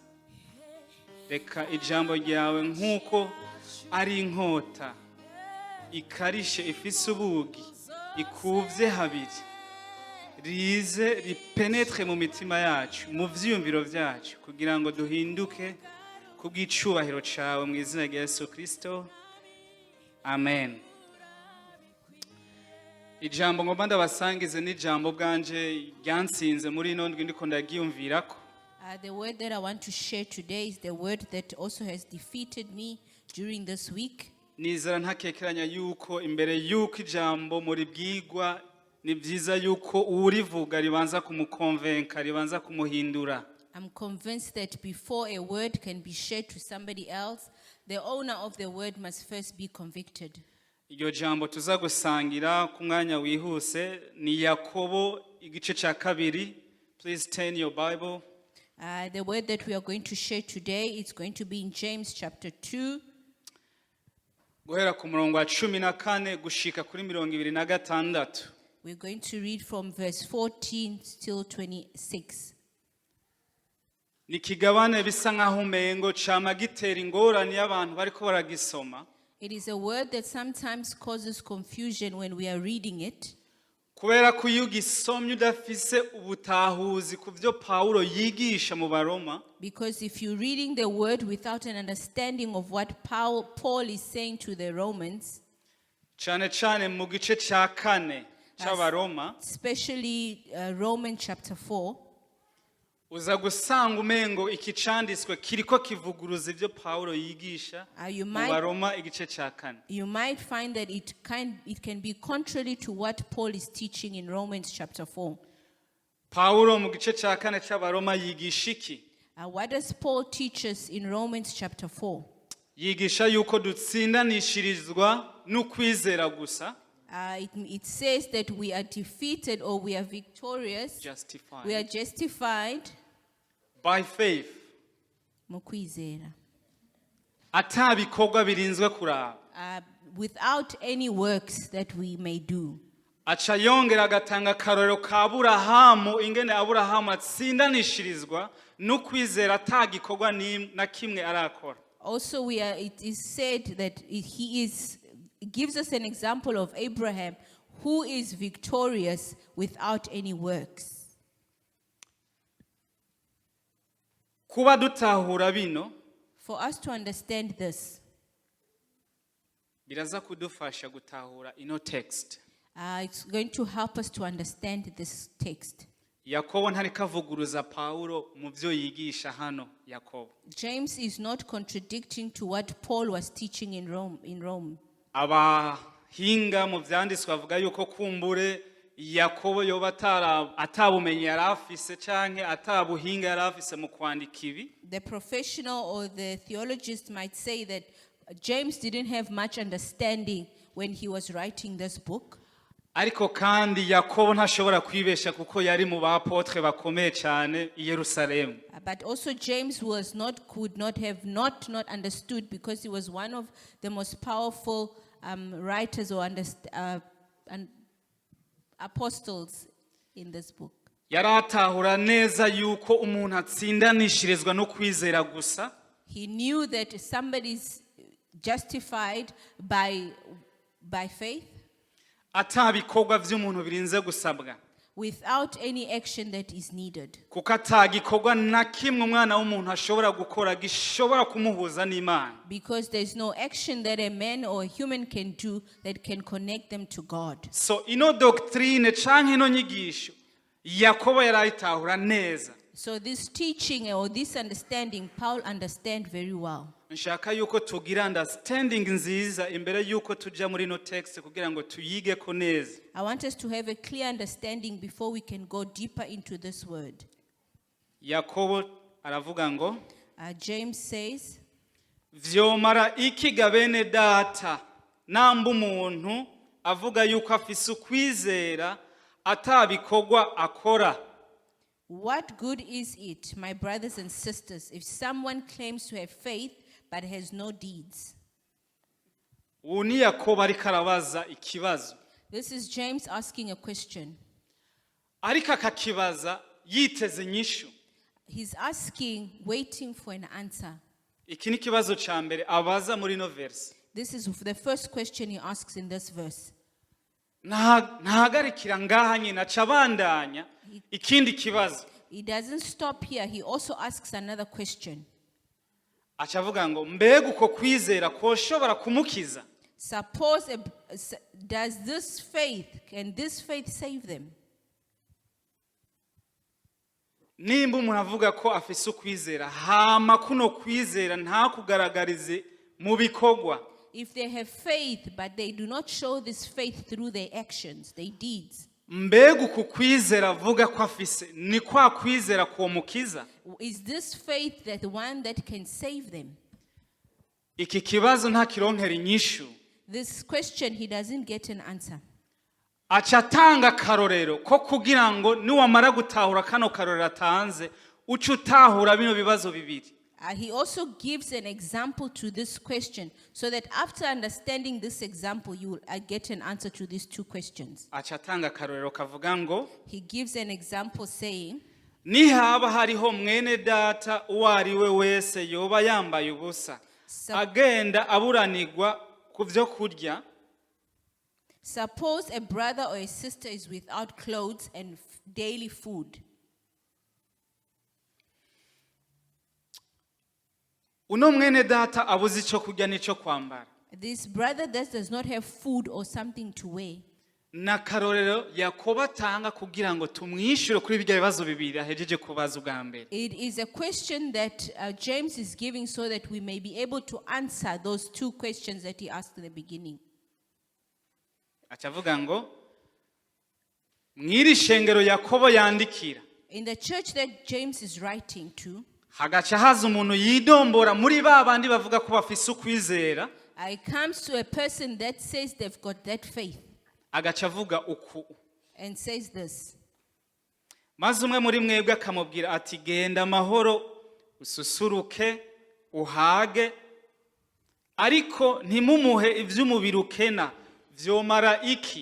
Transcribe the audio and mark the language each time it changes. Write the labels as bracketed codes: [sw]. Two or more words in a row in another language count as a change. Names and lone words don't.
[rn] Reka ijambo ryawe nk'uko ari inkota ikarishe ifise ubugi ikuvye habiri rize ripenetre mu mitima yacu mu vyiyumviro vyacu kugira ngo duhinduke kubw'icubahiro cawe mu izina rya Yesu Kristo. Amen. Ijambo ngomba ndabasangize n'ijambo bwanje ryansinze muri ino ndwi ndiko ndagiyumvirako. [en] The word that I want to share today is the word that also has defeated me during this week. [rn] Nizera ntakekeranya yuko imbere yuko ijambo muri bwigwa ni byiza yuko urivuga ribanza kumukonvenka ribanza kumuhindura. [en] I'm convinced that before a word can be shared to somebody else, the owner of the word must first be convicted. [rn] Iryo jambo tuza gusangira ku mwanya wihuse ni Yakobo igice ca kabiri. [en] Please turn your Bible. The word that we are going to share today is going to be in James chapter 2. [rn] Guhera ku murongo wa 14 gushika kuri 26. [en] We're going to read from verse 14 till 26. [rn] Ni kigabane bisa nkaho umengo cama gitera ingorane y'abantu bariko baragisoma. [en] It is a word that sometimes causes confusion when we are reading it. [rn] Kubera ko iyo ugisomye udafise ubutahuzi ku byo Paulo yigisha mu Baroma. [en] Because if you're reading the word without an understanding of what Paul is saying to the Romans, [rn] cane mu gice ca 4 c'Abaroma, [en] especially Romans chapter 4, [rn] uza gusanga umengo ikicanditswe kiriko kivuguruza ivyo Paulo yigisha mu Baroma igice ca 4. [en] You might find that it can be contrary to what Paul is teaching in Romans chapter 4. [rn] Paulo mu gice ca 4 c'Abaroma yigisha iki? [en] What does Paul teach us in Romans chapter 4? [rn] Yigisha yuko dutsindanishirizwa n'ukwizera gusa. [en] It says that we are defeated or we are victorious. Justified. We are justified by faith. [rn] Ukwizera. Atabikorwa birinzwe kuraba. [en] Without any works that we may do. [rn] Aca yongera agatanga karorero ka Aburahamu ingene Aburahamu atsindanishirizwa n'ukwizera atagikorwa na kimwe arakora. [en] Also it is said that it gives us an example of Abraham who is victorious without any works. [rn] Kuba dutahura bino, [en] for us to understand this, [rn] biraza kudufasha gutahura ino text. [en] It's going to help us to understand this text. [rn] Yakobo ntari kavuguruza Paulo mu byo yigisha hano. Yakobo, [en] James is not contradicting to what Paul was teaching in Rome. [rn] Abahinga mu vyanditswe bavuga yuko kumbure Yakobo yoba atabumenye yarafise canke atabuhinga yarafise mu kwandika ibi. [en] The professional or the theologist might say that James didn't have much understanding when he was writing this book. [rn] Ariko kandi Yakobo ntashobora kwibesha kuko yari mu bapotre bakomeye cyane I Yerusalemu. [en] But also James could not have not understood because he was one of the most powerful writers or apostles in this book. [rn] Yaratahura neza yuko umuntu atsindanishirizwa no kwizera gusa. [en] He knew that somebody's justified by faith. [rn] Atabikorwa vy'umuntu birinze gusabwa. [en] Without any action that is needed. [rn] Kuko atagikorwa na kimwe umwana w'umuntu ashobora gukora gishobora kumuhuza n'Imana. [en] Because there's no action that a man or a human can do that can connect them to God. [rn] So ino doctrine canke ino nyigisho Yakobo yarayitahura neza. [en] So this teaching or this understanding Paul understand very well. [rn] Nshaka yuko tugira understanding nziza imbere yuko tuja muri no text kugira ngo tuyige ko neza. [en] I want us to have a clear understanding before we can go deeper into this word. [rn] Yakobo aravuga ngo [en] James says, [rn] vyomara iki gabene data namba umuntu avuga yuko afise ukwizera atabikorwa akora. [en] What good is it, my brothers and sisters, if someone claims to have faith but has no deeds. [rn] ubu ni yakobo ariko arabaza ikibazo [en] This is James asking a question. [rn] ariko akakibaza yiteze inyishu. [en] He's asking, waiting for an answer. [rn] Iki ni ikibazo cya mbere abaza muri ino verse. [en] This is the first question he asks in this verse. [rn] Ntahagarikira ngaha nyine aca abandanya ikindi kibazo. [en] He doesn't stop here. He also asks another question. [rn] Aca avuga ngo mbega uko kwizera koshobora kumukiza. [en] Suppose, can this faith save them? [rn] Nimba umuntu avuga ko afise ukwizera hama kuno kwizera nta kugaragarize mu bikorwa. [en] If they have faith, but they do not show this faith through their actions, their deeds. [rn] Mbega uku kwizera avuga ko afise ni kwa kwizera ko mukiza. [en] Is this faith that the one that can save them? [rn] Iki kibazo nta kironkera inyishu. [en] This question, he doesn't get an answer. [rn] Aca atanga karorero ko kugira ngo niwamara gutahura kano karorero atanze uca utahura bino bibazo bibiri. [en] He also gives an example to this question so that after understanding this example, you will get an answer to these two questions. [rn] Aca atanga karorero kavuga ngo [en] He gives an example saying, [rn] nihaba hariho mwene data uwo ari we wese yoba yambaye ubusa agenda aburanirwa ku byo kurya. [en] suppose a brother or a sister is without clothes and daily food. [rn] Uno mwene data abuze icyo kurya n'icyo kwambara. [en] This brother that does not have food or something to wear. [rn] Na karorero Yakobo atanga kugira ngo tumwishyure kuri ibyo bibazo bibiri ahejeje kubaza ubwa mbere. [en] It is a question that James is giving so that we may be able to answer those two questions that he asked in the beginning. [rn] Acavuga ngo mwiri shengero Yakobo yandikira. [en] In the church that James is writing to, [rn] hagaca haza umuntu yidombora muri ba bandi bavuga ko bafise ukwizera. [en] It comes to a person that says they've got that faith [rn] Agaca avuga uku. [en] and says this. [rn] Maze umwe muri mwebwe akamubwira ati genda amahoro ususuruke uhage ariko ntimumuhe ivy'umubiri ukena vyomara iki.